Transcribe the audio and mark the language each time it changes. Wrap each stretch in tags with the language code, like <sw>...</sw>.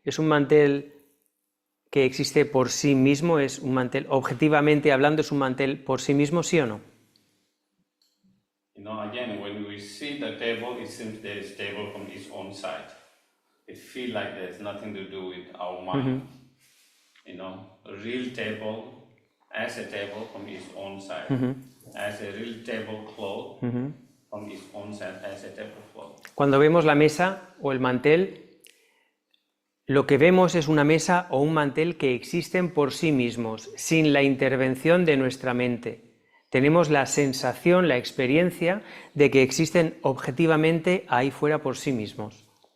<es>¿Es un mantel que existe por sí mismo? ¿Es un mantel, objetivamente hablando, es un mantel por sí mismo, sí o no?</es> <en>Again, when we see the table, it seems there is table from its own side. It feels like there's nothing to do with our mind. A real table as a table from its own side, as a real tablecloth from its own side as a tablecloth.</en> <es>Cuando vemos la mesa o el mantel, lo que vemos es una mesa o un mantel que existen por sí mismos, sin la intervención de nuestra mente. Tenemos la sensación, la experiencia de que existen objetivamente ahí fuera por sí mismos.</es>